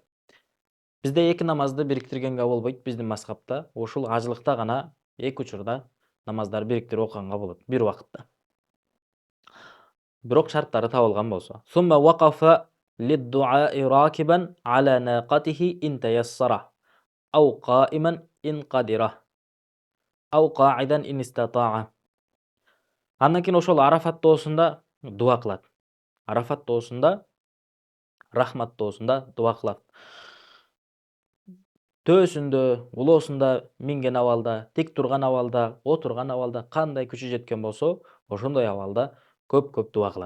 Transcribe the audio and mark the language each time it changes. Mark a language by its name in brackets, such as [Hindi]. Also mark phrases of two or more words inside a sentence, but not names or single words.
[Kyrgyz] Бизде 2 намазды бириктиргенге болбойт биздин мазхабта. Ушул ажылыкта гана 2 учурда намаздарды бириктирип окуганга болот бир убакытта. Бирок шарттары табылган болсо. [Arabic] ثم وقف للدعاء راكبا على ناقته إن تيسر أو قائما إن قدر أو قاعدا إن استطاع. [Kyrgyz] Андан кийин ошол Арафат тоосунда дуа кылат. Арафат тоосунда, рахмат тоосунда дуа кылат. Төөсүндө, улоосунда минген абалда, тик турган абалда, отурган абалда кандай күчү жеткен болсо, ошондой абалда көп дуа кылат.